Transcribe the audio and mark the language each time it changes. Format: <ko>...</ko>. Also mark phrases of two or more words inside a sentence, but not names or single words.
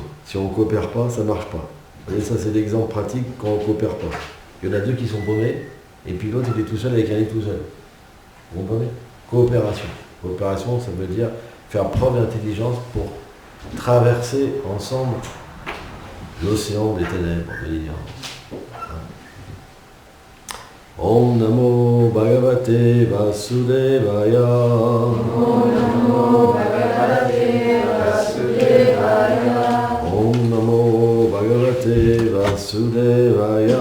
<fr>Si on ne coopère pas, ça ne marche pas. Et ça, c'est l'exemple pratique quand on ne coopère pas. Il y en a deux qui sont paumés, et puis l'autre, il est tout seul avec un livre tout seul. Vous comprenez? Coopération. Coopération, ça veut dire faire preuve d'intelligence pour traverser ensemble l'océan des ténèbres de l'ignorance.</fr> <sa>ॐ नमो भगवते वासुदेवाय. ॐ नमो भगवते वासुदेवाय. ॐ नमो भगवते वासुदेवाय.</sa>